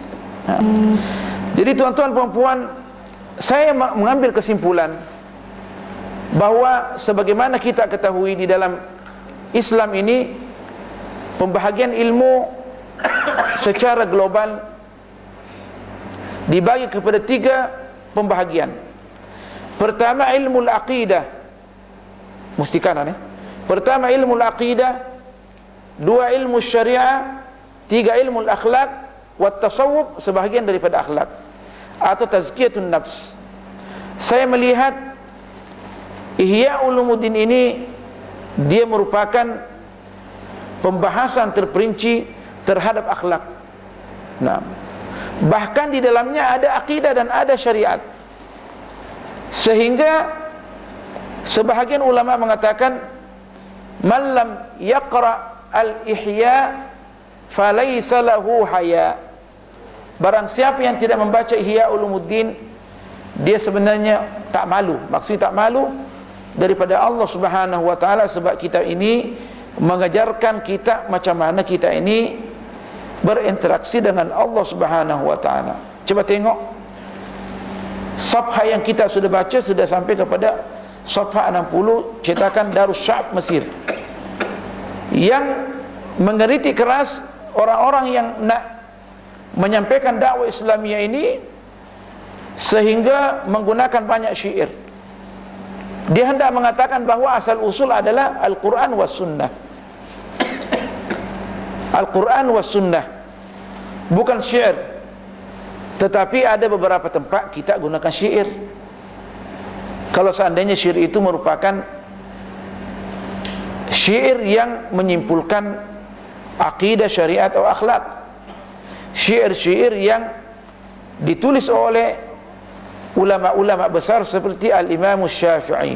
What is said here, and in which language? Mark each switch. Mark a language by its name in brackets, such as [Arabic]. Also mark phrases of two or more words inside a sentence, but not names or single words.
[Malay] Jadi tuan-tuan puan-puan, saya mengambil kesimpulan bahawa sebagaimana kita ketahui di dalam Islam ini, pembahagian ilmu secara global dibagi kepada 3 pembahagian. Pertama, ilmu al-aqidah. Mesti kanan Pertama, ilmu al-aqidah. 2, ilmu syariah. 3, ilmu al-akhlaq. Wat tasawuf, sebahagian daripada akhlak atau [Arabic] تزكية النفس. [Malay] Saya melihat Ihya Ulumuddin ini dia merupakan pembahasan terperinci terhadap akhlak. Nah, bahkan di dalamnya ada akidah dan ada syariat, sehingga sebahagian ulama mengatakan [Arabic] من لم يقرأ الإحياء فليس له حياء. [Malay] Barang siapa yang tidak membaca Ihya Ulumuddin, dia sebenarnya tak malu. Maksudnya tak malu daripada Allah [Arabic] سبحانه وتعالى, [Malay] sebab kitab ini mengajarkan kita macam mana kita ini berinteraksi dengan Allah [Arabic] سبحانه وتعالى. [Malay] Coba tengok safhah yang kita sudah baca, sudah sampai kepada safhah 60 cetakan Darus Sya'b Mesir, yang mengeritik keras orang-orang yang nak menyampaikan dakwah Islamiyah ini sehingga menggunakan banyak syair. Dia hendak mengatakan bahawa asal usul adalah [Arabic] القرآن والسنة. القرآن والسنة, [Malay] bukan syair. Tetapi ada beberapa tempat kita gunakan syair. Kalau seandainya syair itu merupakan syair yang menyimpulkan akidah, syariat atau akhlak, syair-syair yang ditulis oleh ulama-ulama besar seperti Al-Imam Syafi'i.